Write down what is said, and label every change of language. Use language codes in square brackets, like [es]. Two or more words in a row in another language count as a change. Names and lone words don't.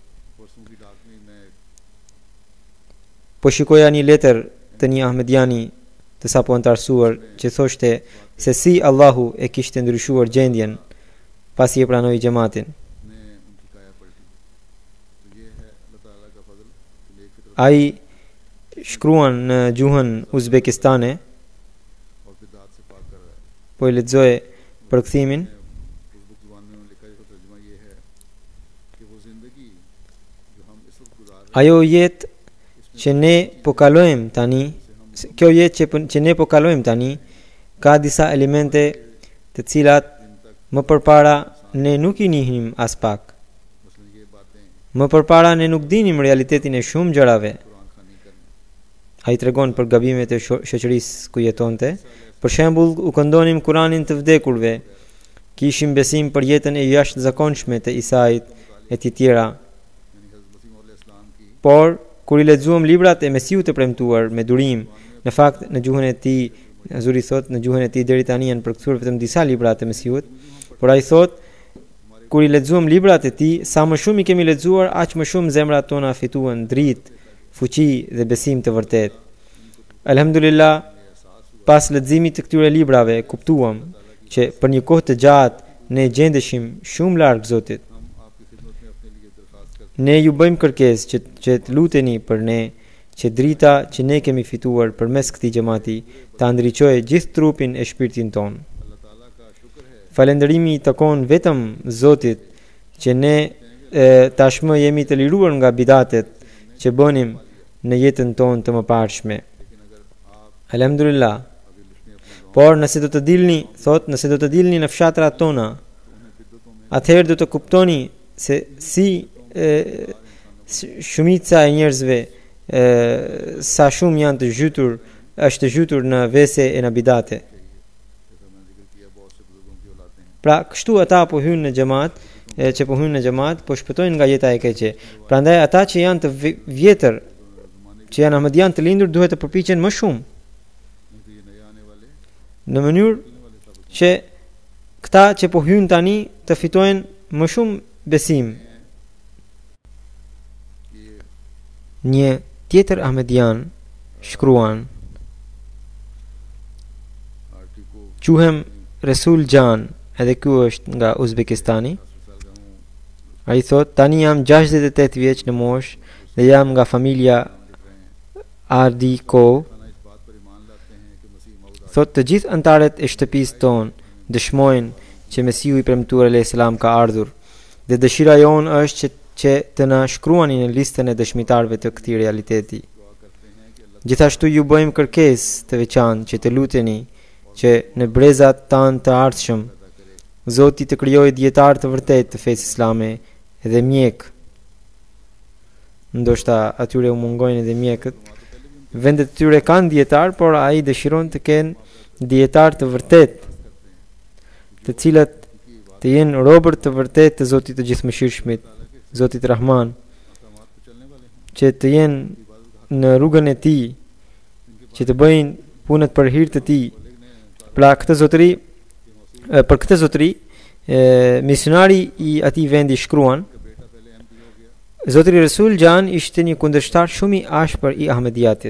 [sq] Po shikoja një letër të një Ahmediani të sapo antarësuar që thoshte se si Allahu e kishte ndryshuar gjendjen pasi e pranoi xhamatin. Ai shkruan në gjuhën uzbekistane po e lexoje përkthimin. [ur] اردو زبان میں لکھا ہے، ترجمہ یہ ہے کہ وہ زندگی جو ہم اس وقت گزار رہے [sq] Ajo jetë që ne po kalojmë tani, kjo jetë që ne po kalojmë tani, ka disa elemente të cilat më përpara ne nuk i njihnim as pak. [ur] مثلاً یہ باتیں [sq] Më përpara ne nuk dinim realitetin e shumë gjërave. [ur] قرآن خوانی کرنا. [sq] Ai tregon për gabimet e shoqërisë ku jetonte. Për shembull, u këndonim Kuranin të vdekurve, kishim besim për jetën e jashtëzakonshme të Isait e të tjera. [ur] یعنی حضرت مسیح مولا اسلام کی [sq] Por kur i lexuam librat e Mesiut të premtuar me durim, në fakt në gjuhën e tij, Azuri thot, në gjuhën e tij deri tani janë përkthyer vetëm disa libra të Mesiut, por ai thot kur i lexuam librat e tij, sa më shumë i kemi lexuar, aq më shumë zemrat tona fituan dritë, fuqi dhe besim të vërtet. Alhamdulillah, pas leximit të këtyre librave, kuptuam që për një kohë të gjatë ne gjendeshim shumë larg Zotit. [ur] ہم آپ کی خدمت میں اپنے لیے درخواست کرتے [sq] Ne ju bëjmë kërkesë që të luteni për ne, që drita që ne kemi fituar përmes këtij xhamati ta ndriçojë gjithë trupin e shpirtin ton. [ur] ہیں۔ اللہ تعالیٰ کا شکر ہے [sq] Falënderimi i takon vetëm Zotit që ne tashmë jemi të liruar nga bidatet që bënim në jetën tonë të mëparshme. Alhamdulillah. Por nëse do të dilni, thot, nëse do të dilni në fshatrat tona, atëherë do të kuptoni se si shumica e njerëzve sa shumë janë të zhytur, është të zhytur në vese e në bidate. [ur] جیسا میں نے ذکر کیا، بہت سے بزرگوں کی اولادیں ہیں. [sq] Pra kështu ata po hynë në xhamat, që po hynë në xhamat, po shpëtojnë nga jeta e keqe. Prandaj ata që janë të vjetër, që janë ahmedian të lindur, duhet të përpiqen më shumë [ur] نہیں تو یہ نئے آنے والے [sq] në mënyrë që këta që po hynë tani të fitojnë më shumë besim. Një tjetër ahmedian shkruan: [ur] آرٹی کو [sq] quhem Resul Jan, edhe ky është nga Uzbekistani. [ur] 10 سال کا ہوں, [sq] Ai thot, tani jam 68 vjeç në moshë dhe jam nga familja Ardiko. [ur] خانہ اس بات پر ایمان لاتے ہیں کہ مسیح موعود [sq] Thot të gjithë antarët e shtëpisë tonë dëshmojnë që Mesiu i premtuar [ar] عليه السلام [sq] ka ardhur dhe dëshira jonë është që të na shkruani në listën e dëshmitarëve të këtij realiteti. Gjithashtu ju bëjmë kërkesë të veçantë që të luteni që në brezat tanë të ardhshëm Zoti të krijojë dietar të vërtetë të fesë islame dhe mjek. Ndoshta atyre u mungojnë edhe mjekët. Vendet e tyre kanë dietar, por ai dëshiron të kenë dietar të vërtetë, të cilët të jenë robër të vërtetë të Zotit të Gjithëmëshirshmit, Zotit Rahman, [ur] احکامات پر چلنے والے ہیں. [sq] që të jenë në rrugën e tij, që të bëjnë punët për hir të tij. Pra këtë zotëri, për këtë zotëri, misionari i atij vendi shkruan: Zotëri Resul Jan ishte një kundërshtar shumë i ashpër i Ahmediatit.